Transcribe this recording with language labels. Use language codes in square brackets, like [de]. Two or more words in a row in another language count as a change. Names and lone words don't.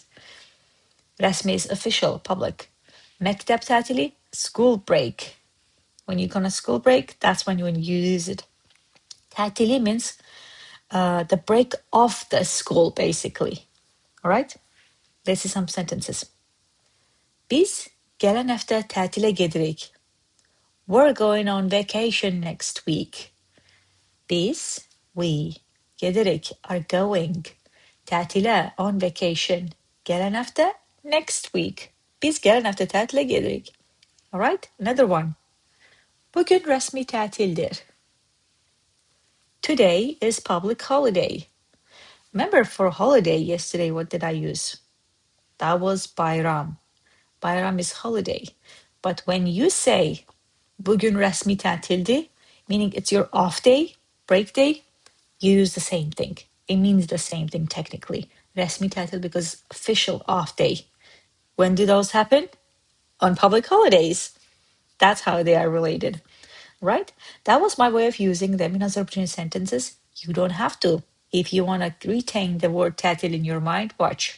[en] Rəsmi is official, public. [az] Məktəb TƏTİLİ, [en] school break. When you go on a school break, that's when you use it. TƏTİLİ means the break of the school, basically. All right? Let's see some sentences. [az] Biz gələn həftə tətilə gedirik. [en] We're going on vacation next week. Biz, we, gedirik, are going. [az] Tətilə, [en] on vacation. [az] Gələn həftə, [en] next week. [az] Biz gələn həftə tətilə gedirik. [en] All right? Another one. [az] Bugün rəsmi tətildir. [en] Today is public holiday. Remember for holiday yesterday, what did I use? That was BAYRAM. BAYRAM is holiday. But when you say [az] bugün rəsmi tətildir, [en] meaning it's your off day, break day, you use the same thing. It means the same thing technically. [az] Rəsmi tətil [en] because official off day. When do those happen? On public holidays. That's how they are related, right? That was my way of using them in Azerbaijani sentences. You don't have to. If you want to retain the word tətil in your mind, watch.